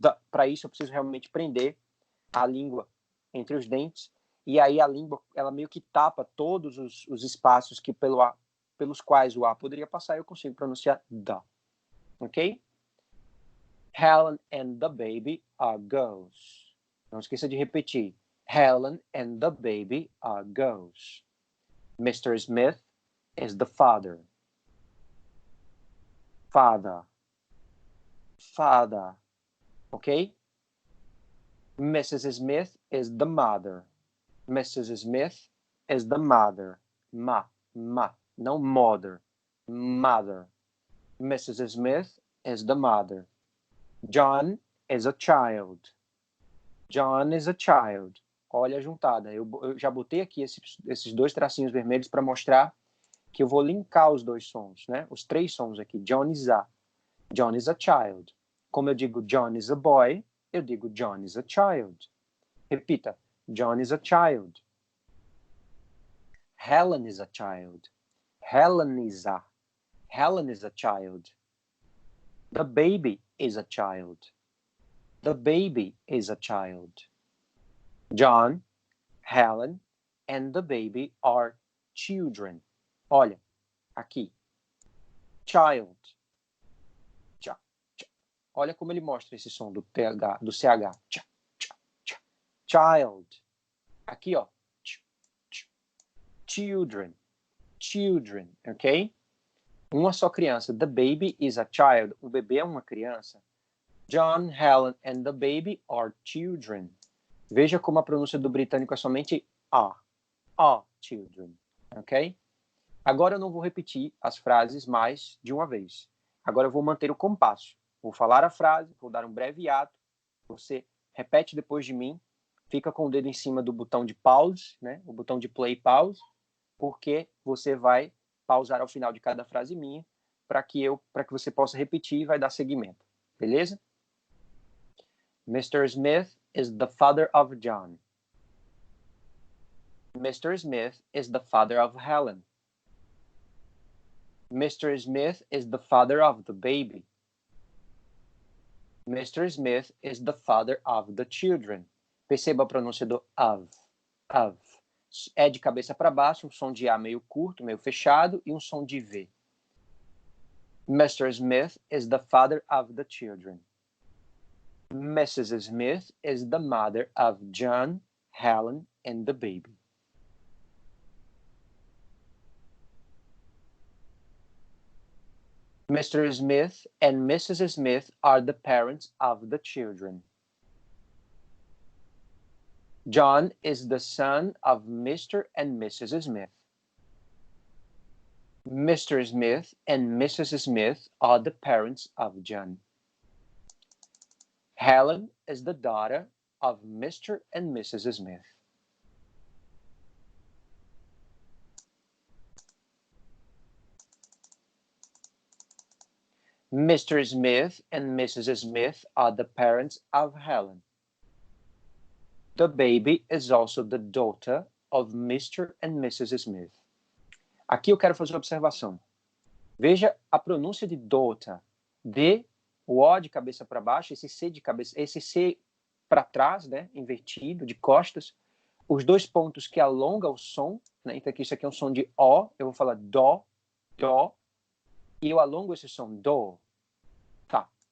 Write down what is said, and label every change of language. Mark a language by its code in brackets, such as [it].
[pt] Para isso eu preciso realmente prender a língua entre os dentes e aí a língua ela meio que tapa todos os espaços que pelos quais o ar poderia passar e eu consigo pronunciar the. Ok? [en] Helen and the baby are girls. [pt] Não esqueça de repetir. [en] Helen and the baby are girls. Mr. Smith is the father. Father. Father. Ok? Mrs. Smith is the mother. Mrs. Smith is the mother. Ma. Não mother. Mother. Mrs. Smith is the mother. John is a child. John is a child. [pt] Olha a juntada. Eu já botei aqui esses dois tracinhos vermelhos para mostrar que eu vou linkar os dois sons, né? Os três sons aqui. [en] John is a. John is a child. [pt] Como eu digo [en] John is a boy, [pt] eu digo [en] John is a child. [pt] Repita. [en] John is a child. Helen is a child. Helen is a. Helen is a child. The baby is a child. The baby is a child. John, Helen, and the baby are children. [pt] Olha, aqui. Child. Olha como ele mostra esse som do TH, do CH. [en] Child. [pt] Aqui, ó. [en] Children. Children, ok? [pt] Uma só criança. [en] The baby is a child. [pt] O bebê é uma criança. [en] John, Helen, and the baby are children. [pt] Veja como a pronúncia do britânico é somente a. [en] Are children, [pt] ok? Agora eu não vou repetir as frases mais de uma vez. Agora eu vou manter o compasso. Vou falar a frase, vou dar um breve ato. Você repete depois de mim. Fica com o dedo em cima do botão de pause, né? O botão de play pause, porque você vai pausar ao final de cada frase minha para que você possa repetir e vai dar seguimento. Beleza? Mr. [en] Smith is the father of John. Mr. Smith is the father of Helen. Mr. Smith is the father of the baby. Mr. Smith is the father of the children. [pt] Perceba a pronúncia do of. Of. É de cabeça para baixo, um som de A meio curto, meio fechado, e um som de V. [en] Mr. Smith is the father of the children. Mrs. Smith is the mother of John, Helen, and the baby. Mr. Smith and Mrs. Smith are the parents of the children. John is the son of Mr. and Mrs. Smith. Mr. Smith and Mrs. Smith are the parents of John. Helen is the daughter of Mr. and Mrs. Smith. Mr. Smith and Mrs. Smith are the parents of Helen. The baby is also the daughter of Mr. and Mrs. Smith. [pt] Aqui eu quero fazer uma observação. Veja a pronúncia de daughter. D, o O de cabeça para baixo, esse C de cabeça, esse C para trás, né, invertido, de costas. Os dois pontos que alongam o som, né? Então aqui isso aqui é um som de O, eu vou falar dó, dó, e eu alongo esse som, dó. Tá.